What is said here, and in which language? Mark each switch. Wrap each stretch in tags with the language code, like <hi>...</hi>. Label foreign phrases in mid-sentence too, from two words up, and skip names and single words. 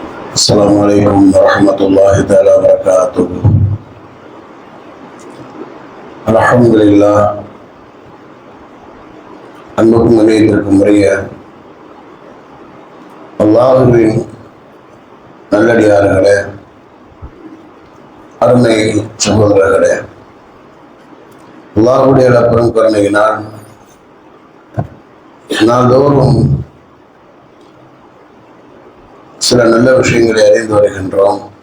<ar>السلام عليكم ورحمة الله تعالى وبركاته. الحمد لله.</ar> <ta>அன்புக்கும் நிலையத்திற்கும் உரிய அல்லாஹ்வின் நல்லடியார்களே, அருமை சகோதரர்களே, அல்லாஹ்வுடைய பெரும் கருணையினால் நாள்தோறும் சில நல்ல விஷயங்களை அறிந்து வருகின்றோம்.</ta>